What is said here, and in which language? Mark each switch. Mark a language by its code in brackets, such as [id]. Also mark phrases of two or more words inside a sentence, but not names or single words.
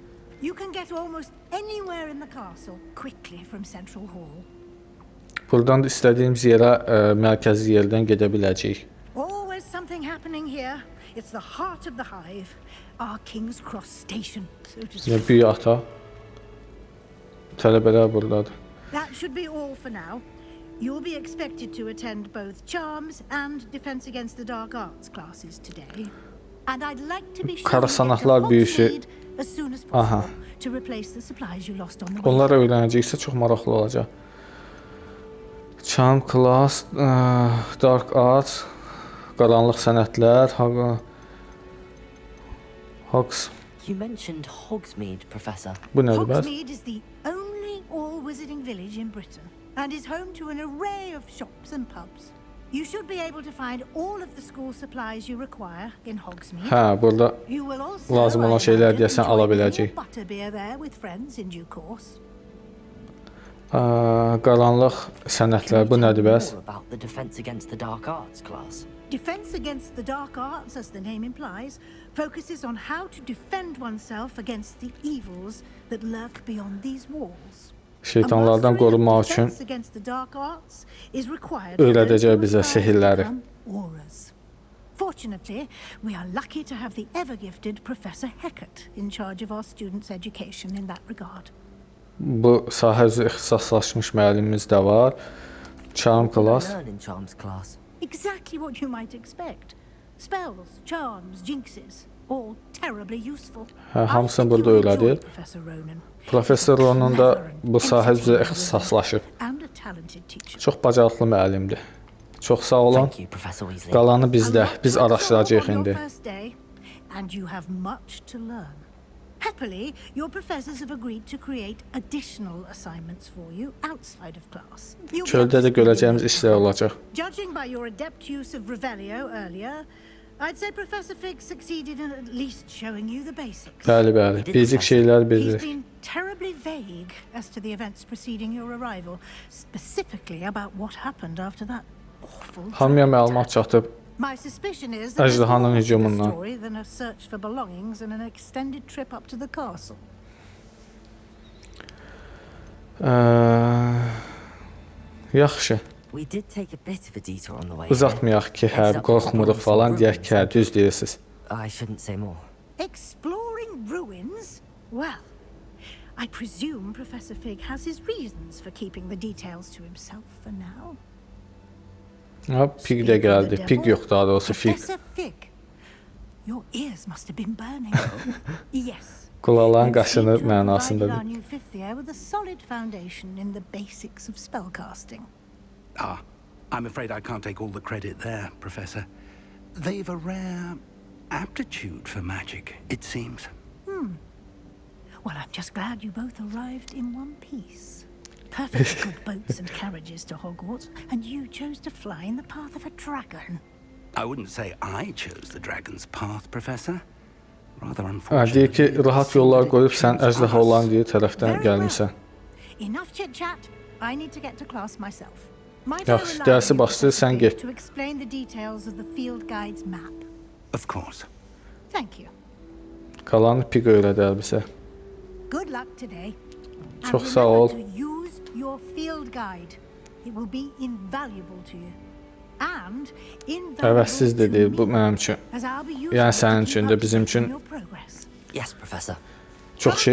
[az] Buradan da istədiyimiz yerə mərkəzi yerdən gedə biləcəyik. Böyük ata. Tələbələr buradadır. [en] That should be all for now. You'll be expected to attend both Charms and Defense Against the Dark Arts classes today. And I'd like to be sure [az] Sanatlar büyüsü. [en] as soon as possible to replace the supplies you lost on the way. [az] Onlar öyrənəcəksə çox maraqlı olacaq. [en] Charm class, Dark Arts, [az] Qaranlıq sənətlər, [en] Hogs. You mentioned Hogsmeade, Professor. [az] Bu nədir bəs? [en] Hogsmeade is the only all-wizarding village in Britain and is home to an array of shops and pubs. You should be able to find all of the school supplies you require in Hogsmeade. [az] Hə, burada [en] You will also [az] lazım olan şeylər deyəsən ala biləcək. [en] Butterbeer there with friends in due course. [az] Qaranlıq sənətlər, bu nədir bəs? [en] More about the Defense Against the Dark Arts class. Defense Against the Dark Arts, as the name implies, focuses on how to defend oneself against the evils that lurk beyond these walls. [az] Şeytanlardan qorunmaq üçün öyrədəcək bizə sehirləri. [en] Fortunately, we are lucky to have the ever-gifted Professor Hecat in charge of our students' education in that regard. [az] Bu sahə üzrə ixtisaslaşmış müəllimimiz də var. [en] Charm class. Exactly what you might expect. Spells, charms, jinxes, all terribly useful. [az] Hamısını burada öyrədir. Professor Ron'un da bu sahə üzrə ixtisaslaşıb. Çox bacarıqlı müəllimdir. Çox sağ olun. Qalanı bizdə. Biz araşdıracağıq indi. [en] And you have much to learn. Happily, your professors have agreed to create additional assignments for you outside of class. [az] Çöldə də görəcəyimiz işlər olacaq. [en] Judging by your adept use of Revelio earlier, I'd say Professor Fig succeeded in at least showing you the basics. [az] Bəli, bəli. Basic şeylər bilir. [en] He's been terribly vague as to the events preceding your arrival, specifically about what happened after that awful. [az] Hamıya məlumat çatıb. [en] My suspicion is that [az] Əjdahanın hücumundan. [en] story than a search for belongings and an extended trip up to the castle. [az] Yaxşı. [en] We did take a bit of a detour on the way. [az] Uzatmayaq ki, hə, qorxmuruq falan deyək ki, hə, düz deyirsiniz. [en] I shouldn't say more. Exploring ruins? Well, I presume Professor Fig has his reasons for keeping the details to himself for now. [az] Ha, Pig də gəldi. Pig yox, daha doğrusu Fig. [en] Professor Fig, your ears must have been burning. Yes. [az] Qulaqların qaşınır mənasındadır. [en] Our new fifth year with a solid foundation in the basics of spellcasting. I'm afraid I can't take all the credit there, Professor. They've a rare aptitude for magic, it seems. Well, I'm just glad you both arrived in one piece. perfectly good boats and carriages to Hogwarts, and you chose to fly in the path of a dragon. I wouldn't say I chose the dragon's path, Professor. Rather [az] Deyir [en] unfortunately, [az] ki, rahat yollar qoyub sən əjdaha olan deyir tərəfdən [en] Very well. [az] gəlmisən. [en] Enough chit-chat. I need to get to class myself. Might I [az] Yaxşı, [en] rely [az] dərsi [en] on you, [az] başlayır, [en] Professor [az] sən [en] Fig, get. to explain the details of the field guide's map? Of course. Thank you. [az] Qalanı Pig öyrədər bizə. [en] Good luck today. And [az] Çox sağ [en] remember [az] ol. [en] to use your field guide. It will be invaluable to you. And invaluable [az] Həvəssiz də [en] to [az] deyil, bu [en] me, [az] mənim üçün. [en] as I'll be using [az] Yəni [en] it to [az] sənin [en] keep [az] üçün də, [en] up to [az] bizim [en] date on [az] üçün [en] your progress. Yes, Professor. [az] Çox şey